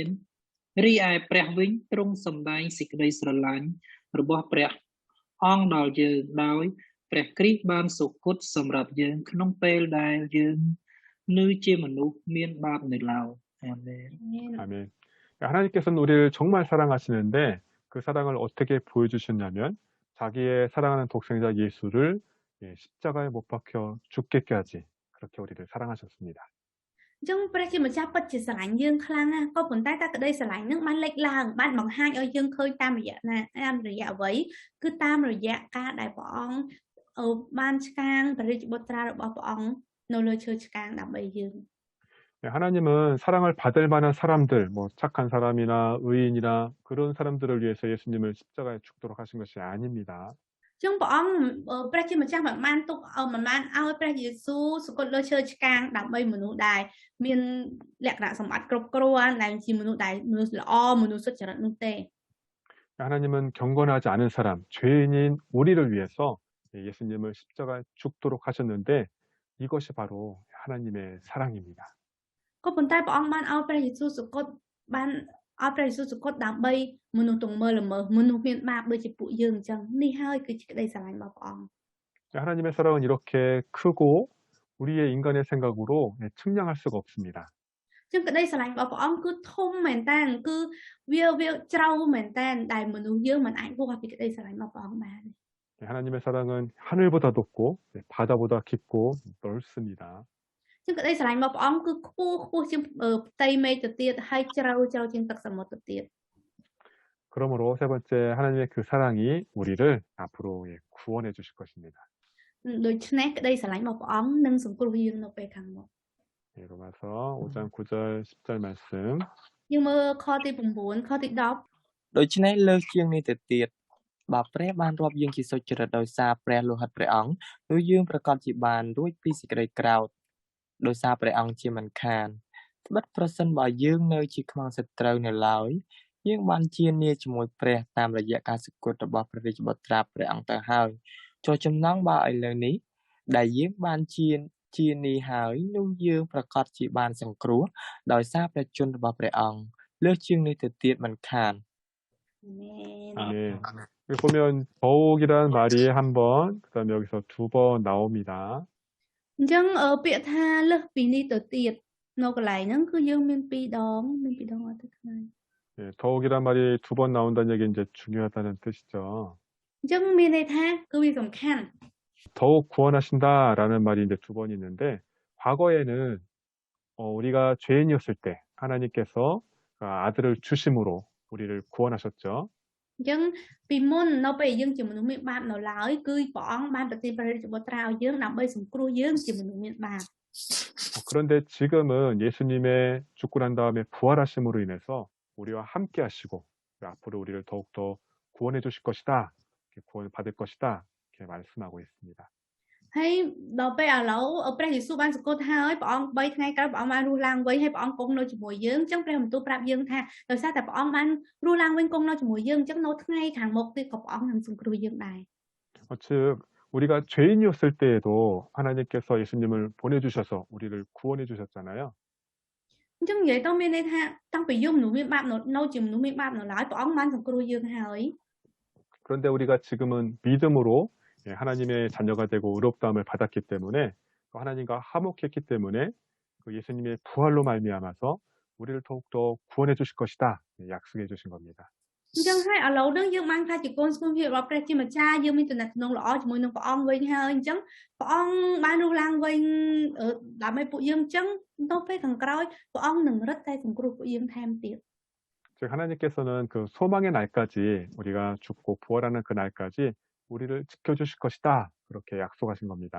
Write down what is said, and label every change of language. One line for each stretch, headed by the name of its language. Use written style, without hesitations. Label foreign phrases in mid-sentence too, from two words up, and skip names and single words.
Khmer: ទ្រង់សម្ដែងសេចក្តីស្រឡាញ់របស់ព្រះអង្គដល់យើងដោយព្រះគ្រីស្ទបានសុគតសម្រាប់យើងក្នុងពេលដែលយើងនៅជាមនុស្សមានបាបនៅឡើយអាមែន
Korean: 아멘. 하나님께서는 우리를 정말 사랑하시는데 그 사랑을 어떻게 보여주셨냐면 자기의 사랑하는 독생자 예수를 십자가에 못 박혀 죽게까지 그렇게 우리를 사랑하셨습니다.
Khmer: អញ្ចឹងព្រះជាម្ចាស់ពិតជាស្រឡាញ់យើងខ្លាំងណាស់ក៏ប៉ុន្តែតែក្តីស្រឡាញ់នឹងបានលេចឡើងបានបង្ហាញឲ្យយើងឃើញតាមរយៈណាតាមរយៈអ្វីគឺតាមរយៈការដែលព្រះអង្គបានឆ្កាងព្រះរាជបុត្រារបស់ព្រះអង្គនៅលើឈើឆ្កាងដើម្បីយើង
Korean: 하나님은 사랑을 받을 만한 사람들, 뭐 착한 사람이나 의인이나 그런 사람들을 위해서 예수님을 십자가에 죽도록 하신 것이 아닙니다.
Khmer: អញ្ចឹងព្រះអង្គព្រះជាម្ចាស់មិនបានទុកមិនបានឲ្យព្រះយេស៊ូវសុគតលើឈើឆ្កាងដើម្បីមនុស្សដែលមានលក្ខណៈសម្បត្តិគ្រប់គ្រាន់ដែលជាមនុស្សដែលមនុស្សល្អមនុស្សសុចរិតនោះទេ
Korean: 하나님은 경건하지 않은 사람, 죄인인 우리를 위해서 예수님을 십자가에 죽도록 하셨는데 이것이 바로 하나님의 사랑입니다.
Khmer: ក៏ប៉ុន្តែព្រះអង្គបានឲ្យព្រះយេស៊ូវសុគតបានឲ្យព្រះយេស៊ូវសុគតដើម្បីមនុស្សទង្មើល្មើសមនុស្សមានបាបដូចជាពួកយើងអញ្ចឹងនេះហើយគឺជាក្តីស្រឡាញ់របស់ព្រះអង្គ
Korean: 하나님의 사랑은 이렇게 크고 우리의 인간의 생각으로 측량할 수가 없습니다.
Khmer: អញ្ចឹងក្តីស្រឡាញ់របស់ព្រះអង្គគឺធំមែនតើគឺវាជ្រៅមែនតើដែលមនុស្សយើងមិនអាចវាស់ពីក្តីស្រឡាញ់របស់ព្រះអង្គបាន
Korean: 하나님의 사랑은 하늘보다 높고 바다보다 깊고 넓습니다.
Khmer: អញ្ចឹងក្តីស្រឡាញ់របស់ព្រះអង្គគឺខ្ពស់ជាងផ្ទៃមេឃទៅទៀតហើយជ្រៅជាងទឹកសមុទ្រទៅទៀត
Korean: 그러므로 세 번째 하나님의 그 사랑이 우리를 앞으로 구원해 주실 것입니다.
Khmer: ដូច្នេះក្តីស្រឡាញ់របស់ព្រះអង្គនឹងសង្គ្រោះយើងនៅពេលខាងមុខ
Korean: 로마서 5장 9절 10절 말씀.
Khmer: យើងមើលខទី9ខទី10 ដូច្នេះលើសជាងនេះទៅទៀតបើព្រះបានរាប់យើងជាសុចរិតដោយសារព្រះលោហិតព្រះអង្គនោះយើងប្រកាសជាបាន រួចពីសេចក្តីក្រោធដោយសារព្រះអង្គជាមិនខានត្បិតប្រសិនបើយើងនៅជាខ្មាំងសត្រូវនៅឡើយយើងបានជានាជាមួយព្រះតាមរយៈការសុគតរបស់ព្រះរាជបុត្រាព្រះអង្គទៅហើយចុះចំណងបើឥឡូវនេះដែលយើងបានជានេះហើយនោះយើងប្រកាសជាបានសង្គ្រោះដោយសារព្រះជន្មរបស់ព្រះអង្គលើសជាងនេះទៅទៀតមិនខាន
Korean: 아멘. 여기 보면 더욱이라는 말이 한 번, 그다음에 여기서 2번 나옵니다.
Khmer: អញ្ចឹងពាក្យថាលើសពីនេះទៅទៀតនៅកន្លែងហ្នឹងគឺយើងមាន2ដងអត់ទៅខ្លាំង
Korean: 더욱이란 말이 2번 나온다는 얘기 이제 중요하다는 뜻이죠.
Khmer: អញ្ចឹងមានន័យថាគឺវាសំខាន់
Korean: 더욱 구원하신다라는 말이 이제 2번 있는데 과거에는 우리가 죄인이었을 때 하나님께서 아들을 주심으로 우리를 구원하셨죠.
Khmer: អចឹងពីមុននៅពេលយើងជាមនុស្សមានបាបនៅឡើយគឺព្រះអង្គបានប្រទានព្រះរាជបុត្រាឲ្យយើងដើម្បីសង្គ្រោះយើងជាមនុស្សមានបាប
Korean: 그런데 지금은 예수님의 죽고 난 다음에 부활하심으로 인해서 우리와 함께 하시고 앞으로 우리를 더욱더 구원해 주실 것이다. 구원을 받을 것이다. 이렇게 말씀하고 있습니다.
Khmer: ហើយដល់ពេលឥឡូវព្រះយេស៊ូវបានសង្កត់ហើយព្រះអង្គ3ថ្ងៃក្រោយព្រះអង្គបានរស់ឡើងវិញហើយព្រះអង្គគង់នៅជាមួយយើងអញ្ចឹងព្រះបន្ទូលប្រាប់យើងថាដោយសារតែព្រះអង្គបានរស់ឡើងវិញគង់នៅជាមួយយើងអញ្ចឹងនៅថ្ងៃខាងមុខទៀតក៏ព្រះអង្គនឹងសង្គ្រោះយើងដែរ
Korean: 즉 우리가 죄인이었을 때에도 하나님께서 예수님을 보내주셔서 우리를 구원해 주셨잖아요.
Khmer: អញ្ចឹងនិយាយទៅមានន័យថាតាំងពីយើងមនុស្សមានបាបនៅជាមនុស្សមានបាបនៅឡើយព្រះអង្គបានសង្គ្រោះយើងហើយ
Korean: 그런데 우리가 지금은 믿음으로 하나님의 자녀가 되고 의롭다함을 받았기 때문에 또 하나님과 화목했기 때문에 그 예수님의 부활로 말미암아서 우리를 더욱더 구원해 주실 것이다 약속해 주신 겁니다.
Khmer: អញ្ចឹងហើយឥឡូវហ្នឹងយើងបានខ្លាចជាកូនស្គូនភាពរបស់ព្រះជាម្ចាស់យើងមានទំនាក់ទំនងល្អជាមួយនឹងព្រះអង្គវិញហើយអញ្ចឹងព្រះអង្គបានរស់ឡើងវិញដើម្បីពួកយើងអញ្ចឹងទៅពេលខាងក្រោយព្រះអង្គនឹងរឹតតែសង្គ្រោះពួកយើងថែមទៀត
Korean: 즉 하나님께서는 그 소망의 날까지 우리가 죽고 부활하는 그 날까지 우리를 지켜주실 것이다 그렇게 약속하신 겁니다.